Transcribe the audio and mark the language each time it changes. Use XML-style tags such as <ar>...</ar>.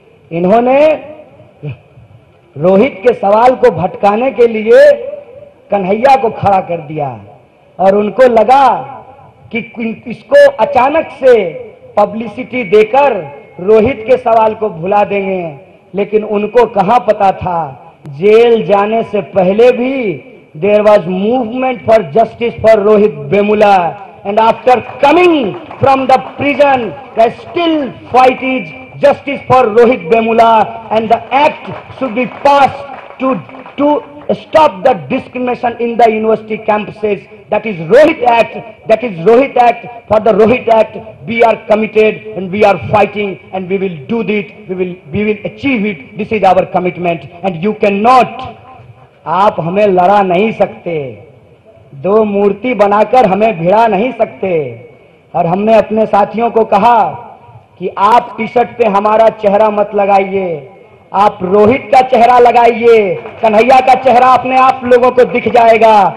<hi>इन्होंने रोहित के सवाल को भटकाने के लिए कन्हैया को खड़ा कर दिया, और उनको लगा कि इसको अचानक से पब्लिसिटी देकर रोहित के सवाल को भुला देंगे। लेकिन उनको कहां पता था, जेल जाने से पहले भी</hi> <en>there was movement for justice for Rohit Vemula, and after coming from the prison, the still fight is justice for Rohit Vemula, and the act should be passed to stop the discrimination in the university campuses. That is Rohit Act. That is Rohit Act. For the Rohit Act, we are committed and we are fighting, and we will do it. We will achieve it. This is our commitment, and you cannot.</en> <hi>आप हमें लड़ा नहीं सकते, दो मूर्ति बनाकर हमें भिड़ा नहीं सकते। और हमने अपने साथियों को कहा कि आप टी शर्ट पे हमारा चेहरा मत लगाइए, आप रोहित का चेहरा लगाइए, कन्हैया का चेहरा अपने आप लोगों को दिख जाएगा।</hi>